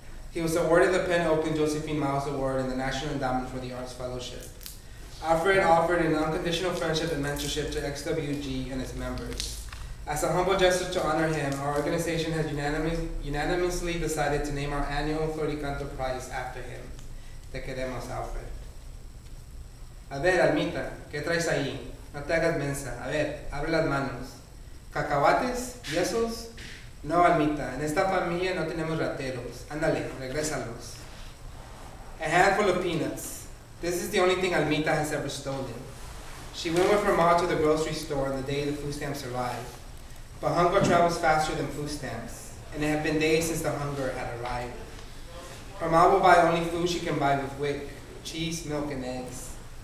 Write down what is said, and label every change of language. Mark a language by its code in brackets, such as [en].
[en] He was awarded the Penn Oakland Josephine Miles Award and the National Endowment for the Arts Fellowship. Alfred offered an unconditional friendship and mentorship to XWG and its members. As a humble gesture to honor him, our organization has unanimously decided to name our annual Floricanto Prize after him. [es] Te queremos, Alfred. A ver, Almita, ¿qué traes ahí? No te hagas mensa. A ver, abre las manos. ¿Cacahuates? ¿Yesos? No, Almita, en esta familia no tenemos rateros. Ándale, regrésalos. [en] A handful of peanuts. This is the only thing Almita has ever stolen. She went with her mom to the grocery store on the day the food stamps arrived. But hunger travels faster than food stamps, and it had been days since the hunger had arrived. Her mom will buy only food she can buy with WIC, cheese, milk, and eggs.